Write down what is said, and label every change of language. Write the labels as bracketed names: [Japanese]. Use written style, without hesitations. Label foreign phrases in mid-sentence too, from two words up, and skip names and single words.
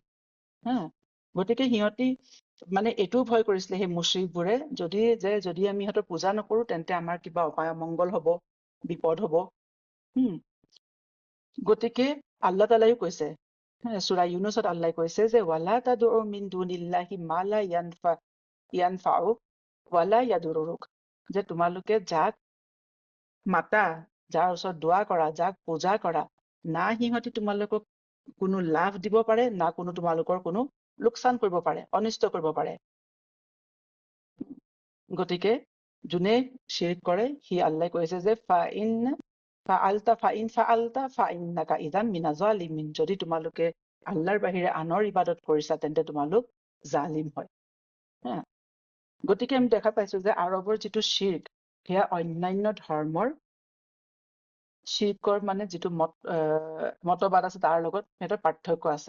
[Assamese] গতিকে সিহঁতি মানে এইটোও ভয় কৰিছিলে সেই মুশ্ৰিকবোৰে, যদি আমি সিহঁতৰ পূজা নকৰো, তেন্তে আমাৰ কিবা অপায় অমংগল হব, বিপদ হব। গতিকে আল্লাহ তাআলাই কৈছে, সূৰা ইউনুছত আল্লাহ কৈছে যে [Arabic] ولا تدع من دون الله ما لا ينفعك ولا يضرك, [Assamese] যে তোমালোকে যাক মাতা, যাৰ ওচৰত দোৱা কৰা, যাক পূজা কৰা, না সিহঁতি তোমালোকক কোনো লাভ দিব পাৰে, না কোনো তোমালোকৰ কোনো লোকচান কৰিব পাৰে, অনিষ্ট কৰিব পাৰে। গতিকে যোনে শিৰক কৰে, সি আল্লাহ কৈছে যে [Arabic] فإنك إذا من الظالمين, [Assamese] যদি তোমালোকে আল্লাহৰ বাহিৰে আনৰ ইবাদত কৰিছা, তেন্তে তোমালোক জালিম হয়। গতিকে আমি দেখা পাইছো যে আৰৱৰ যিটো শিৰ্ক, সেয়া অন্যান্য ধৰ্মৰ শিৰ্কৰ মানে যিটো মতবাদ আছে, তাৰ লগত সিহঁতৰ পাৰ্থক্য আছে।